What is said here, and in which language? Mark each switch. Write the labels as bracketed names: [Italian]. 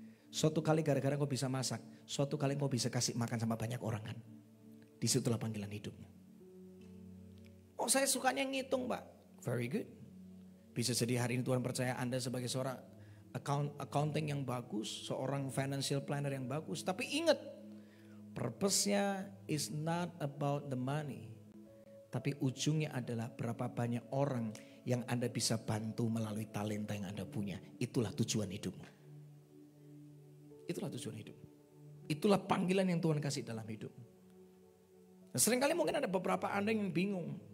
[Indonesian] Suatu kali gara-gara kau bisa masak, suatu kali kau bisa kasih makan sama banyak orang kan. Disitulah panggilan hidupmu. Oh, saya sukanya ngitung, Pak. [English] Very good. [Indonesian] Bisa jadi hari ini Tuhan percaya Anda sebagai seorang accounting yang bagus, seorang financial planner yang bagus. Tapi ingat, [English] purpose-nya is not about the money. [Indonesian] Tapi ujungnya adalah berapa banyak orang yang Anda bisa bantu melalui talenta yang Anda punya. Itulah tujuan hidupmu. Itulah tujuan hidup. Itulah panggilan yang Tuhan kasih dalam hidup. Nah, seringkali mungkin ada beberapa Anda yang bingung.